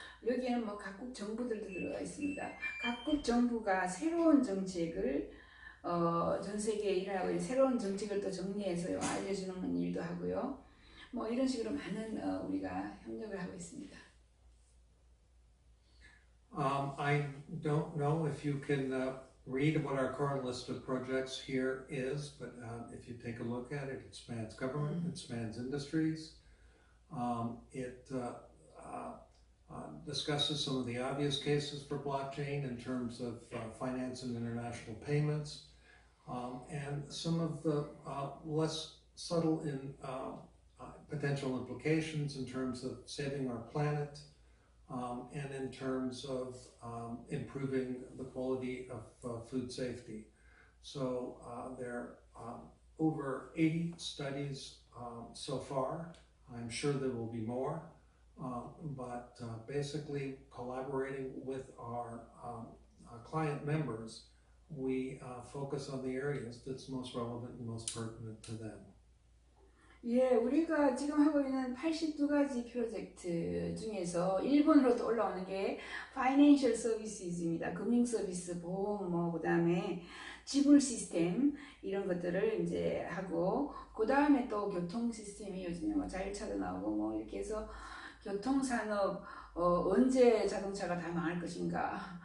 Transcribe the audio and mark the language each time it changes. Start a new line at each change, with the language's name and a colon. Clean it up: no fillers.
Korean: 여기에는 뭐 각국 정부들도 들어가 있습니다. 각국 정부가 새로운 정책을 전 세계에 일어나고 있는 새로운 정책을 또 정리해서 알려주는 일도 하고요. 뭐 이런 식으로 많은 우리가 협력을 하고 있습니다.
English: I don't know if you can read what our current list of projects here is, but if you take a look at it, it spans government, it spans industries. It discusses some of the obvious cases for blockchain in terms of finance and international payments, and some of the less subtle in potential implications in terms of saving our planet and in terms of improving the quality of food safety. So there are over 80 studies so far. I'm sure there will be more, but basically collaborating with our client members, we focus on the areas that's most relevant and most pertinent to them.
Korean: 예, 우리가 지금 하고 있는 82가지 프로젝트 중에서 일본으로도 올라오는 게 파이낸셜 서비스입니다. 금융 서비스, 보험, 그 다음에 지불 시스템 이런 것들을 이제 하고, 그 다음에 또 교통 시스템이 요즘에 뭐 자율차도 나오고 뭐 이렇게 해서 교통산업 언제 자동차가 다 망할 것인가.